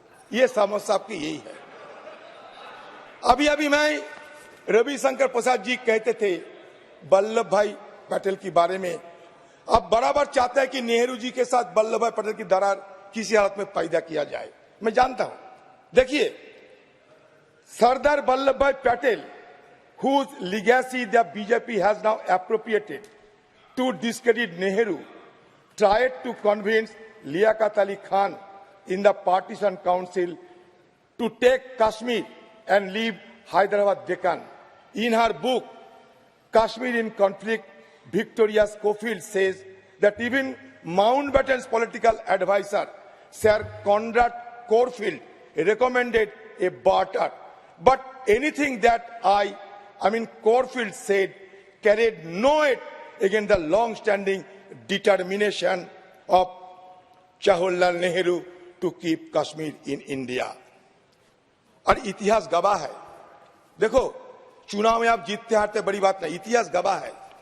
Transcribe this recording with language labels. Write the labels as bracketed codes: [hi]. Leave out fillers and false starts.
[hi] ये समस्या आपकी यही है। अभी मैं रविशंकर प्रसाद जी कहते थे वल्लभ भाई पटेल के बारे में, अब बराबर चाहता है कि नेहरू जी के साथ वल्लभ भाई पटेल की दरार किसी हालत में पैदा किया जाए। मैं जानता हूं, देखिए सरदार वल्लभ भाई Patel [en] whose legacy the BJP has now appropriated to discredit Nehru, tried to convince Liaquat Ali Khan in the Partition Council to take Kashmir and leave Hyderabad Deccan. In her book, Kashmir in Conflict, Victoria Schofield says that even Mountbatten's political advisor, Sir Conrad Corfield, recommended a barter. But anything that Corfield said carried no weight against the long-standing determination of Jawaharlal Nehru to keep Kashmir in India. [hi] और इतिहास गवाह है। देखो, चुनाव में आप जीतते हारते बड़ी बात नहीं, इतिहास गवाह है।